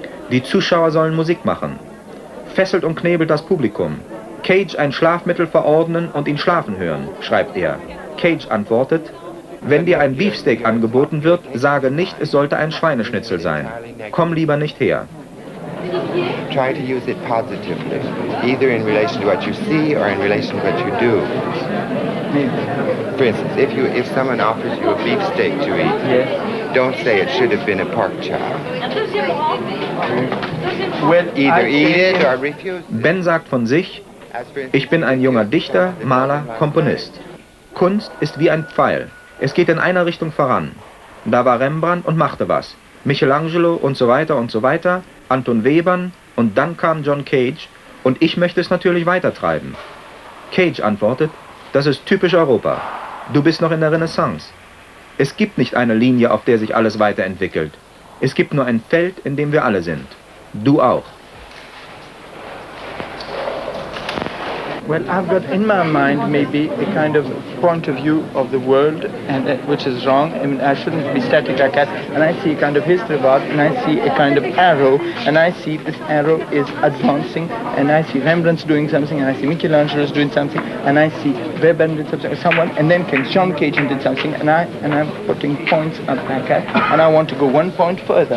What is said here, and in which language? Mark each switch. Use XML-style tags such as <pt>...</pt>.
<de>Die Zuschauer sollen Musik machen. Fesselt und knebelt das Publikum. Cage ein Schlafmittel verordnen und ihn schlafen hören, schreibt er. Cage antwortet, wenn dir ein Beefsteak angeboten wird, sage nicht, es sollte ein Schweineschnitzel sein. Komm lieber nicht her.</de> <en>Try to use it positively, either in relation to what you see or in relation to what you do. For instance, if someone offers you a beefsteak to eat, don't say it should have been a pork chop. Either eat it or refuse it.</en> <de>Ben sagt von sich, ich bin ein junger Dichter, Maler, Komponist. Kunst ist wie ein Pfeil. Es geht in einer Richtung voran. Da war Rembrandt und machte was. Michelangelo und so weiter und so weiter, Anton Webern und dann kam John Cage und ich möchte es natürlich weitertreiben. Cage antwortet, das ist typisch Europa. Du bist noch in der Renaissance. Es gibt nicht eine Linie, auf der sich alles weiterentwickelt. Es gibt nur ein Feld, in dem wir alle sind. Du auch.</de> <en>Well, I've got in my mind maybe a kind of point of view of the world, and which is wrong. I mean, I shouldn't be static like that. And I see a kind of history about, and I see a kind of arrow, and I see this arrow is advancing, and I see Rembrandt's doing something, and I see Michelangelo's doing something, and I see Weber did something, someone, and then came John Cage and did something, and I'm putting points up like that, and I want to go one point further.</en>